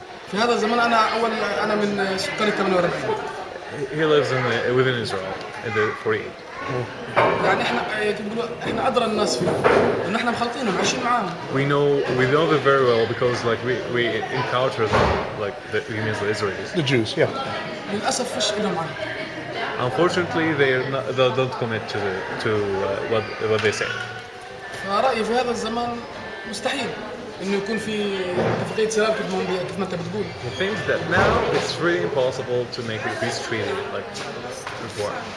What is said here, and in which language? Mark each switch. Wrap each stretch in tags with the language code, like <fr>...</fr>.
<ar>في هذا الزمان أنا من سكان 48.</ar> <en>He lives within Israel in the 48.</en> <ar>يعني احنا أدرى الناس فيه. إن احنا مخلطينهم عايشين معاهم.</ar> <en>We know them very well because like we encounter them, like he means the Israelis. The Jews, yeah.</en> <ar>للأسف فيش إلهم عهد.</ar> <en>Unfortunately, they don't commit to what they say.</en> <ar>فرأيي في هذا الزمان مستحيل إنه يكون في اتفاقية سلام كيف ما أنت بتقول.</ar> <en>I think that now it's really impossible to make a peace treaty like before.</en>